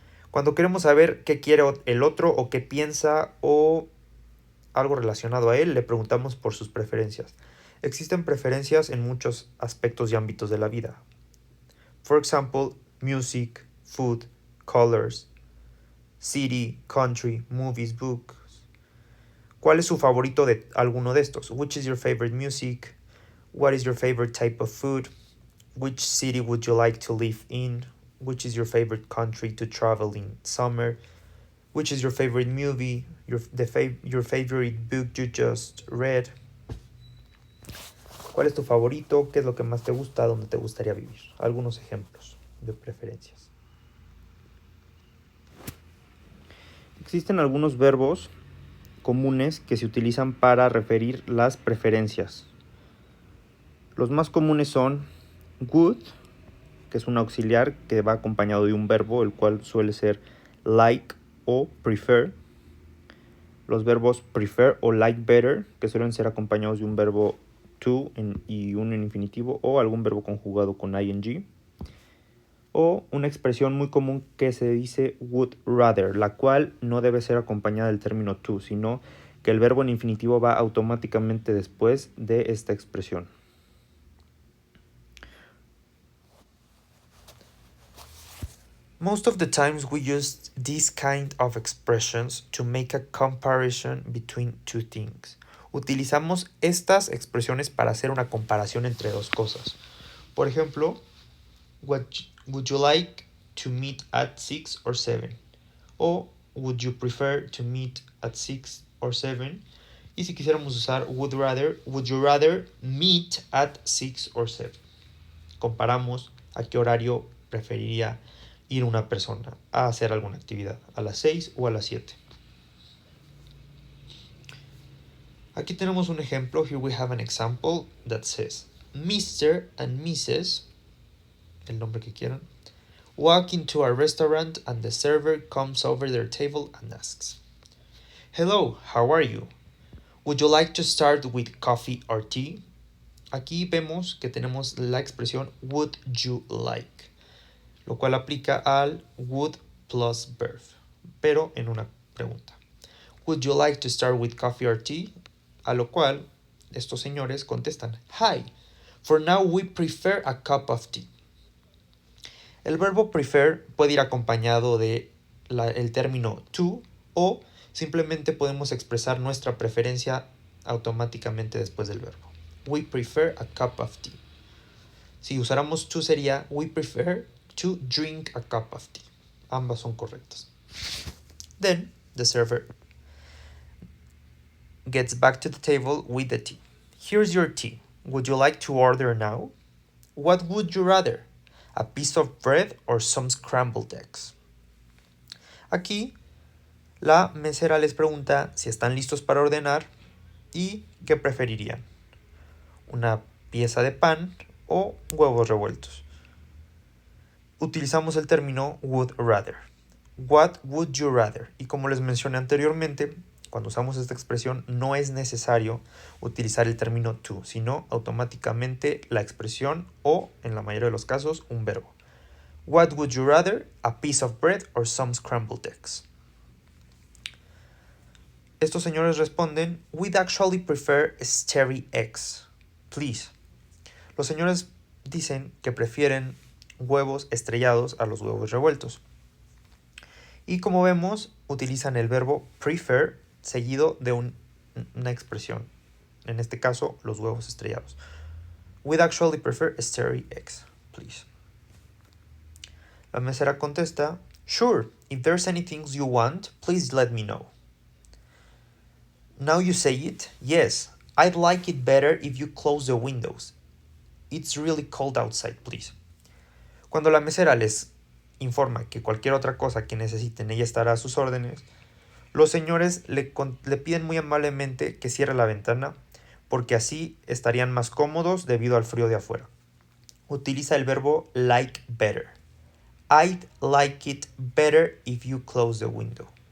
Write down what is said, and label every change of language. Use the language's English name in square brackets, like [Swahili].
[Spanish] Cuando queremos saber qué quiere el otro o qué piensa o algo relacionado a él, le preguntamos por sus preferencias. Existen preferencias en muchos aspectos y ámbitos de la vida. [English] For example, music, food, colors, city, country, movies, books. [Spanish] ¿Cuál es su favorito de alguno de estos? [English] Which is your favorite music? What is your favorite type of food? Which city would you like to live in? Which is your favorite country to travel in summer? Which is your favorite movie? Your favorite book you just read? [Spanish] ¿Cuál es tu favorito? ¿Qué es lo que más te gusta? ¿Dónde te gustaría vivir? Algunos ejemplos de preferencias. Existen algunos verbos comunes que se utilizan para referir las preferencias. Los más comunes son would, que es un auxiliar que va acompañado de un verbo, el cual suele ser like o prefer. Los verbos prefer o like better, que suelen ser acompañados de un verbo to y un en infinitivo o algún verbo conjugado con ing. O una expresión muy común que se dice would rather, la cual no debe ser acompañada del término to, sino que el verbo en infinitivo va automáticamente después de esta expresión. [English] Most of the times we use these kind of expressions to make a comparison between two things. [Spanish] Utilizamos estas expresiones para hacer una comparación entre dos cosas. [English] Por ejemplo, would you like to meet at 6 or 7? O would you prefer to meet at 6 or 7? [Spanish] Y si quisiéramos usar [English] would you rather meet at 6 or 7? [Spanish] Comparamos a qué horario preferiría ir una persona a hacer alguna actividad, a las 6 o a las 7. Aquí tenemos un ejemplo. [English] Here we have an example that says Mr. and Mrs., [Spanish] el nombre que quieran, [English] walk into a restaurant and the server comes over their table and asks, "Hello, how are you? Would you like to start with coffee or tea?" [Spanish] Aquí vemos que tenemos la expresión would you like, lo cual aplica al would plus verb, pero en una pregunta. [English] Would you like to start with coffee or tea? [Spanish] A lo cual estos señores contestan, [English] Hi, for now we prefer a cup of tea. [Spanish] El verbo prefer puede ir acompañado de el término to o simplemente podemos expresar nuestra preferencia automáticamente después del verbo. [English] We prefer a cup of tea. [Spanish] Si usáramos to sería [English] we prefer to drink a cup of tea. [Spanish] Ambas son correctas. [English] Then the server gets back to the table with the tea. Here's your tea. Would you like to order now? What would you rather? A piece of bread or some scrambled eggs? [Spanish] Aquí la mesera les pregunta si están listos para ordenar y qué preferirían. Una pieza de pan o huevos revueltos. Utilizamos el término would rather. [English] What would you rather? [Spanish] Y como les mencioné anteriormente, cuando usamos esta expresión no es necesario utilizar el término to, sino automáticamente la expresión o, en la mayoría de los casos, un verbo. [English] What would you rather? A piece of bread or some scrambled eggs? [Spanish] Estos señores responden, [English] We'd actually prefer stary eggs, please. [Spanish] Los señores dicen que prefieren huevos estrellados a los huevos revueltos. Y como vemos, utilizan el verbo prefer seguido de una expresión. En este caso, los huevos estrellados. [English] We'd actually prefer stary eggs, please. [Spanish] La mesera contesta, [English] Sure, if there's anything you want, please let me know. Now you say it, yes, I'd like it better if you close the windows. It's really cold outside, please. [Spanish] Cuando la mesera les informa que cualquier otra cosa que necesiten ella estará a sus órdenes, los señores le piden muy amablemente que cierre la ventana porque así estarían más cómodos debido al frío de afuera. Utiliza el verbo like better. [English] I'd like it better if you close the window.